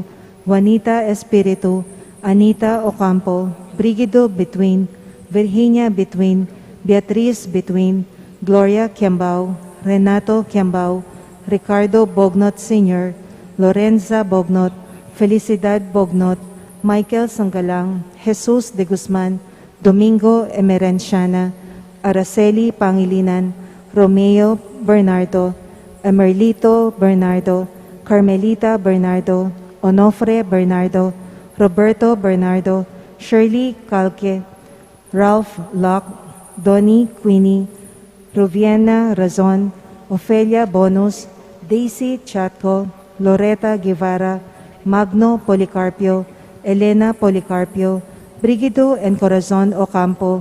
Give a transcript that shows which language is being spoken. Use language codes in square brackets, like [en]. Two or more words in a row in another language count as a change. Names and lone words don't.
[en] Juanita Espiritu, Anita Ocampo, Brigido Between, Virginia Between, Beatriz Between, Gloria Kiambao, Renato Kiambao, Ricardo Bognot Sr., Lorenza Bognot, Felicidad Bognot, Michael Sanggalang, Jesus de Guzman, Domingo Emerenciana, Araceli Pangilinan, Romeo Bernardo, Emerlito Bernardo, Carmelita Bernardo, Onofre Bernardo, Roberto Bernardo, Shirley Calque, Ralph Locke, Donnie Queenie, Ruviena Razon, Ofelia Bonus, Daisy Chatco, Loretta Guevara, Magno Policarpio, Elena Policarpio, Brigido and Corazon Ocampo,